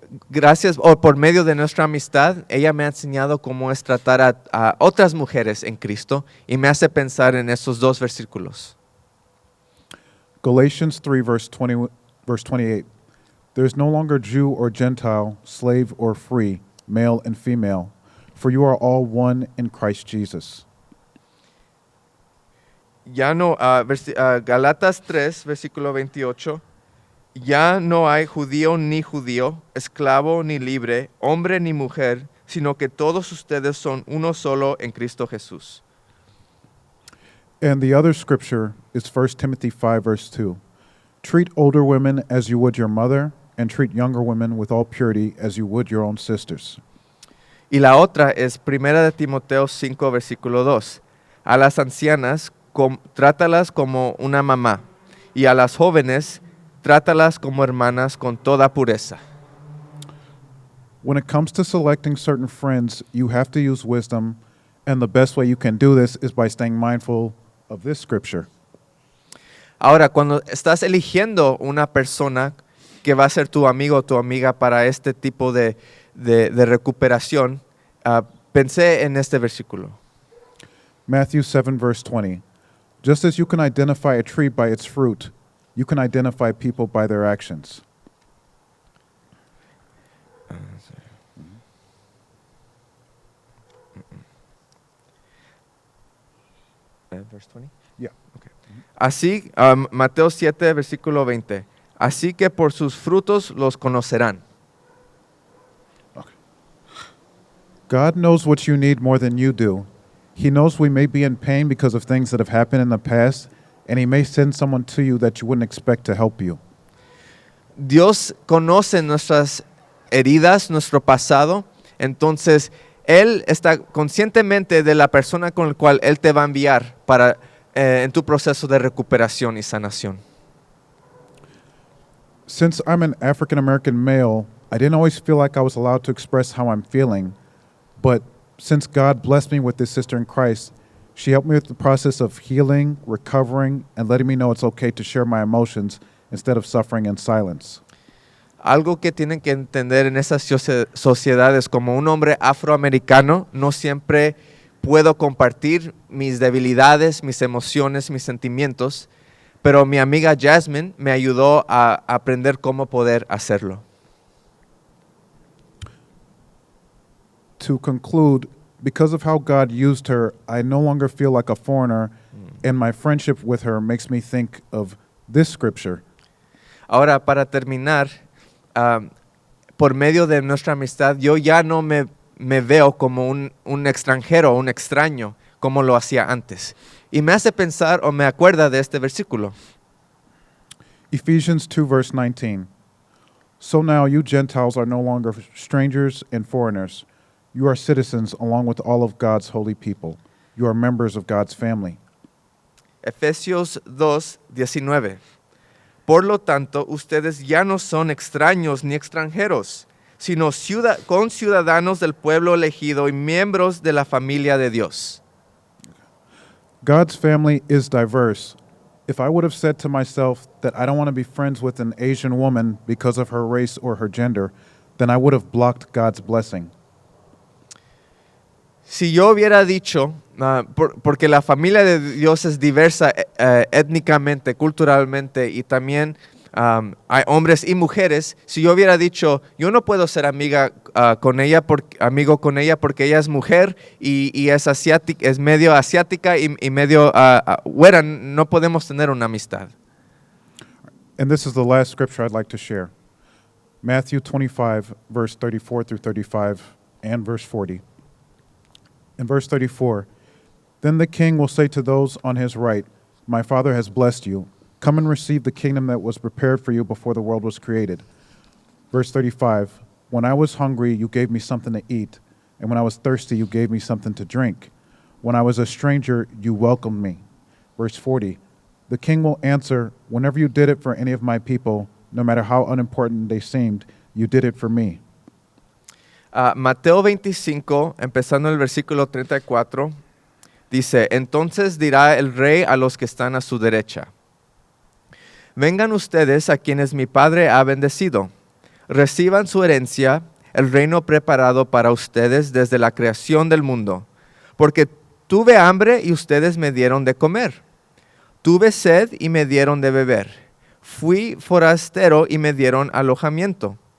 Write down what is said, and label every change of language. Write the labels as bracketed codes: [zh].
[es] Gracias por medio de nuestra amistad, ella me ha enseñado cómo es tratar a otras mujeres en Cristo y me hace pensar en esos dos versículos. [en] Galatians 3, verse 28. There is no longer Jew or Gentile, slave or free, male and female, for you are all one in Christ Jesus. [es] Ya no, Galatas 3, versículo 28. Ya no hay judío ni judío, esclavo ni libre, hombre ni mujer, sino que todos ustedes son uno solo en Cristo Jesús. [en] And the other scripture is 1 Timothy 5, verse 2. Treat older women as you would your mother, and treat younger women with all purity as you would your own sisters. [es] Y la otra es 1 de Timoteo 5, versículo 2. A las ancianas, trátalas como una mamá, y a las jóvenes, trátalas como hermanas con toda pureza. [en] When it comes to selecting certain friends, you have to use wisdom, and the best way you can do this is by staying mindful of this scripture. [es] Ahora, cuando estás eligiendo una persona que va a ser tu amigo o tu amiga para este tipo de recuperación, pensé en este versículo. [en] Matthew 7, verse 20. Just as you can identify a tree by its fruit, you can identify people by their actions. Verse 20? Yeah. [es] Okay. Así, Mateo 7, versículo 20. Así que por sus frutos los conocerán. [en] God knows what you need more than you do. He knows we may be in pain because of things that have happened in the past, and He may send someone to you that you wouldn't expect to help you. [es] Dios conoce nuestras heridas, nuestro pasado, entonces Él está conscientemente de la persona con la cual Él te va a enviar para, en tu proceso de recuperación y sanación. [en] Since I'm an African American male, I didn't always feel like I was allowed to express how I'm feeling, but since God blessed me with this sister in Christ, she helped me with the process of healing, recovering, and letting me know it's okay to share my emotions instead of suffering in silence. [es] Algo que tienen que entender en esas sociedades, como un hombre afroamericano, no siempre puedo compartir mis debilidades, mis emociones, mis sentimientos, pero mi amiga Jasmine me ayudó a aprender cómo poder hacerlo. [en] To conclude, because of how God used her, I no longer feel like a foreigner, and my friendship with her makes me think of this scripture. [es] Ahora, para terminar, por medio de nuestra amistad, yo ya no me veo como un extranjero, un extraño, como lo hacía antes. Y me hace pensar o me acuerda de este versículo. [en] Ephesians 2, verse 19. So now you Gentiles are no longer strangers and foreigners. You are citizens along with all of God's holy people. You are members of God's family. [es] Efesios 2, 19. Por lo tanto, ustedes ya no son extraños ni extranjeros, sino conciudadanos del pueblo elegido y miembros de la familia de Dios. [en] God's family is diverse. If I would have said to myself that I don't want to be friends with an Asian woman because of her race or her gender, then I would have blocked God's blessing. [es] Si yo hubiera dicho, porque la familia de Dios es diversa étnicamente, culturalmente, y también hay hombres y mujeres, si yo hubiera dicho, yo no puedo ser amigo con ella porque ella es mujer y es asiática, es medio asiática y medio güera, no podemos tener una amistad. [en] And this is the last scripture I'd like to share. Matthew 25, verse 34 through 35, and verse 40. In verse 34, then the king will say to those on his right, my Father has blessed you. Come and receive the kingdom that was prepared for you before the world was created. Verse 35, when I was hungry, you gave me something to eat, and when I was thirsty, you gave me something to drink. When I was a stranger, you welcomed me. Verse 40, the king will answer, whenever you did it for any of my people, no matter how unimportant they seemed, you did it for me. [es] Mateo 25, empezando el versículo 34, dice, entonces dirá el rey a los que están a su derecha, vengan ustedes a quienes mi Padre ha bendecido, reciban su herencia, el reino preparado para ustedes desde la creación del mundo, porque tuve hambre y ustedes me dieron de comer, tuve sed y me dieron de beber, fui forastero y me dieron alojamiento.